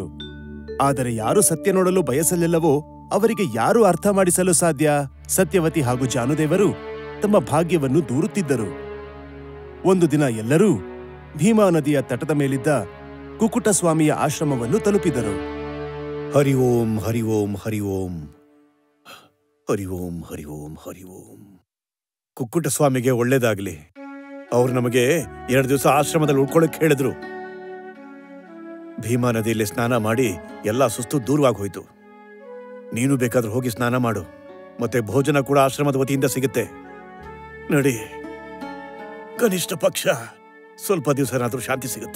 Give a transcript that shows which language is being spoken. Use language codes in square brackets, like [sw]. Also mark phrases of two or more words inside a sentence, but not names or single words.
[kn] ಆದರೆ ಯಾರು ಸತ್ಯ ನೋಡಲು ಬಯಸಲಿಲ್ಲವೋ ಅವರಿಗೆ ಯಾರು ಅರ್ಥ ಮಾಡಿಸಲು ಸಾಧ್ಯ? ಸತ್ಯವತಿ ಹಾಗೂ ಜಾನುದೇವರು ತಮ್ಮ ಭಾಗ್ಯವನ್ನು ದೂರುತ್ತಿದ್ದರು. ಒಂದು ದಿನ ಎಲ್ಲರೂ ಭೀಮಾ ನದಿಯ ತಟದ ಮೇಲಿದ್ದ ಕುಕ್ಕುಟಸ್ವಾಮಿಯ ಆಶ್ರಮವನ್ನು ತಲುಪಿದರು. ಹರಿ ಓಂ ಹರಿ ಓಂ ಹರಿ ಓಂ ಹರಿ ಓಂ ಹರಿ ಓಂ ಹರಿ ಓಂ. ಕುಕ್ಕುಟಸ್ವಾಮಿಗೆ ಒಳ್ಳೇದಾಗ್ಲಿ. ಅವ್ರು ನಮಗೆ 2 ದಿವಸ ಆಶ್ರಮದಲ್ಲಿ ಉಳ್ಕೊಳ್ಳಕ್ಕೆ ಹೇಳಿದ್ರು. ಭೀಮಾ ನದಿಯಲ್ಲಿ ಸ್ನಾನ ಮಾಡಿ ಎಲ್ಲ ಸುಸ್ತು ದೂರವಾಗಿ ಹೋಯ್ತು. ನೀನು ಬೇಕಾದ್ರೂ ಹೋಗಿ ಸ್ನಾನ ಮಾಡು. ಮತ್ತೆ ಭೋಜನ ಕೂಡ ಆಶ್ರಮದ ವತಿಯಿಂದ ಸಿಗುತ್ತೆ. ನಡಿ, ಕನಿಷ್ಠ ಪಕ್ಷ ಸ್ವಲ್ಪ ದಿವಸನಾದ್ರೂ ಶಾಂತಿ ಸಿಗುತ್ತೆ.